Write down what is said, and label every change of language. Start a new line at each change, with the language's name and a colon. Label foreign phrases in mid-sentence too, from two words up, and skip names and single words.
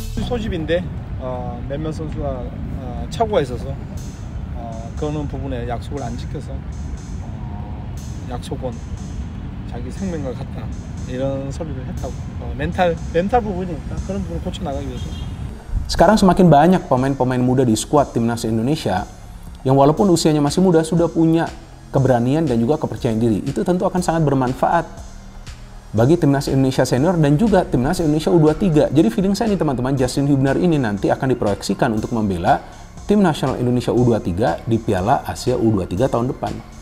Korean: 소집인데 몇몇 선수가 착오가 있어서 그런 부분에 약속을 안 지켜서 약속은 자기 생명과 같다 이런 소리를 했다고. 멘탈 부분이니까 그런 부분을 고쳐 나가기 위해서.
Indonesian: Sekarang semakin banyak pemain-pemain muda di skuad timnas Indonesia yang walaupun usianya masih muda sudah punya keberanian dan juga kepercayaan diri. Itu tentu akan sangat bermanfaat bagi timnas Indonesia senior dan juga timnas Indonesia U23. Jadi feeling saya nih teman-teman, Justin Hubner ini nanti akan diproyeksikan untuk membela tim nasional Indonesia U23 di Piala Asia U23 tahun depan.